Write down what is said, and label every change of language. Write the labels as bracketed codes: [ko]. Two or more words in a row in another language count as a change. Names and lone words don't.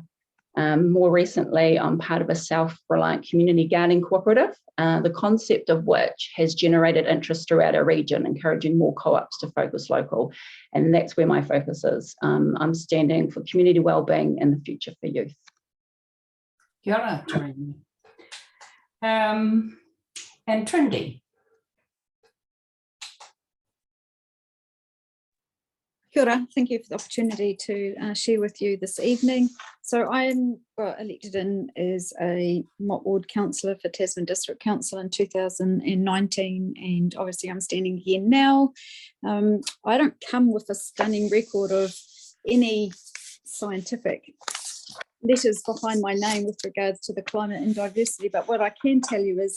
[en] More recently, I'm part of a self-reliant community gardening cooperative, the concept of which has generated interest throughout our region, encouraging more co-ops to focus local. And that's where my focus is. I'm standing for community wellbeing and the future for youth. [mi] Kia ora, Tarini. And Trindi. Kia ora, [en] thank you for the opportunity to share with you this evening. So I got elected in as a Mott Ward councillor for Tasman District Council in 2019, and obviously I'm standing here now. I don't come with a stunning record of any scientific letters behind my name with regards to the climate and diversity, but what I can tell you is